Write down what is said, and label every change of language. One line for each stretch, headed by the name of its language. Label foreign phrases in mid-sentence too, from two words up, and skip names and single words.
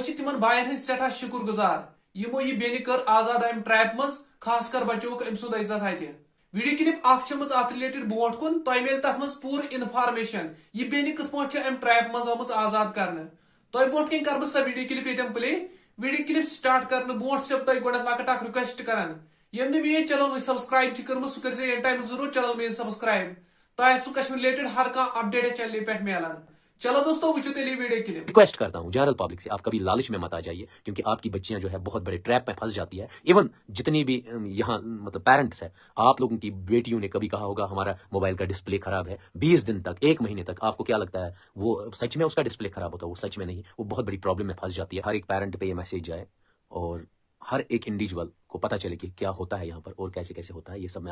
Kashmiri: چھِ تِمن باین ہٕنٛدۍ سٮ۪ٹھاہ شُکر گُزار یِمو یہِ بیٚنہِ کٔر آزاد امہِ ٹریپ منٛز خاص کر بچووُکھ أمۍ سُنٛد عزت اتہِ
English: video clip
Kashmiri: اکھ چھمٕژ اتھ رِلیٹڈ برونٛٹھ کُن تۄہہِ مِلہِ تتھ منٛز پوٗرٕ انفارمیشن یہِ بیٚنہِ کِتھ پٲٹھۍ چھِ امہِ ٹریپ منٛز آمٕژ آزاد کرنہٕ تۄہہِ برونٛٹھ کٔنۍ کرٕ بہٕ سۄ
English: video clip
Kashmiri: ییٚتٮ۪ن
English: play video clip start
Kashmiri: کرنہٕ برونٛٹھ چھُسو تۄہہِ گۄڈنیتھ لۄکٕٹ اکھ رِکویسٹ کران ییٚمۍ نہٕ میٲنۍ چینل وٕنہِ سبسکرایب چھِ کٔرمٕژ سُہ کٔرزِ ییٚمہِ ٹایمہٕ ضروٗر چینل میٲنۍ سبسکرایب تۄہہِ آسوٕ کشمیٖر رِلیٹڈ ہر کانٛہہ اپڈیٹ چینلہِ پٮ۪ٹھ میلان چلو دوستو وٕچھو تیٚلہِ یہِ
English: video clip
Urdu: ریکویسٹ کرتا ہوں
English: general public
Urdu: سے آپ کبھی لالچ میں مت آ جائیے کیونکہ آپ کی بچیاں جو ہے بہت بڑے ٹریپ میں پھنس جاتی ہے ایون جتنی بھی یہاں مطلب پیرنٹس ہے آپ لوگوں کی بیٹیوں نے کبھی کہا ہوگا ہمارا موبائل کا ڈسپلے خراب ہے 20 دن تک 1 مہینے تک آپ کو کیا لگتا ہے وہ سچ میں اس کا ڈسپلے خراب ہوتا ہے وہ سچ میں نہیں وہ بہت بڑی پرابلم میں پھنس جاتی ہے ہر ایک پیرنٹ پہ یہ میسج جائے اور ہر ایک انڈیویجول کو پتہ چلے کہ کیا ہوتا ہے یہاں پر اور کیسے کیسے ہوتا ہے یہ سب میں